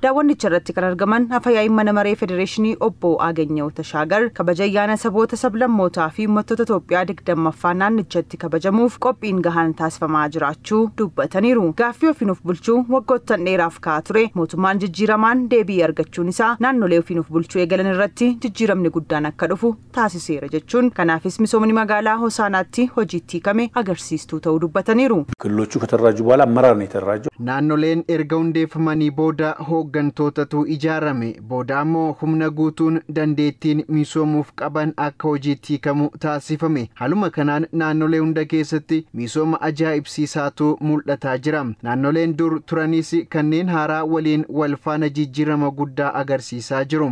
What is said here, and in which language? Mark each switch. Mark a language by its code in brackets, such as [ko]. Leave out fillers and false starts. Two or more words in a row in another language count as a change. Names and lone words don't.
[om] Daawwannicha irratti kan argaman afayaa'iin mana maree federeeshinii obbo Aaganyoo Tashaagar kabaja ayyaana saboota sablammootaa fi uummattoota Itoophiyaa 20ffaa naannichatti kabajamuuf qophiin gahaan taasifamaa jiraachuu dubbataniiru. Gaaffii ofiin of bulchuu waggoota dheeraaf ka'aa ture mootummaan jijjiiramaan deebii argachuun isaa naannolee ofiin of bulchuu eegalan irratti jijjiiramni guddaan akka dhufu taasiseera jechuun kanaafis misoomni magaalaa Hosaanaatti hojiitti hiikame agarsiistuu ta'uu dubbataniiru. [am] ክልሎቹ ከተደራጁ በኋላ አመራር ነው የተደራጀው [om] naannoleen erga hundeeffamanii booda hooggantootatu ijaarame boodaammoo humna guutuun dandeettiin misoomuuf qaban akka hojiitti hiikamu taasifame haluma kanaan naannolee hunda keessatti misooma ajaa'ibsiisaatu mul'ataa jira. Naannoleen dur turanis kanneen haaraa waliin wal faana jijjiirama guddaa agarsiisaa jiru.